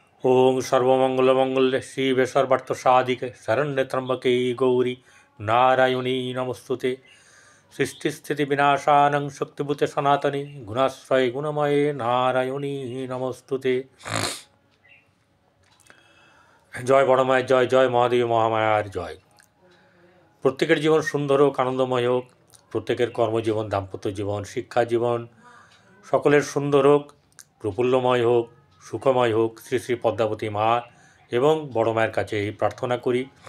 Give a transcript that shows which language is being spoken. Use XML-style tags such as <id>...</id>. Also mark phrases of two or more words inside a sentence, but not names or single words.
<sa>ओं सर्वमंगलमंगल्ये शिवे सर्वार्थसाधिके शरण्ये त्र्यंबके गौरी नारायणी नमस्तुते। सृष्टिस्थितिविनाशानं शक्तिभूते सनातने गुणाश्रये गुणमये नारायणी नमस्तुते।</sa> <bn>জয় বড় মায়ের জয়, জয় মহাদেবী মহামায়ার জয়। প্রত্যেকের জীবন সুন্দর হোক, আনন্দময় হোক। প্রত্যেকের কর্মজীবন, দাম্পত্য জীবন, শিক্ষা জীবন সকলের সুন্দর হোক, প্রফুল্লময় হোক, সুখময় হোক। শ্রী শ্রী পদ্মাবতী মা এবং বড় মায়ের কাছে এই প্রার্থনা করি।</bn>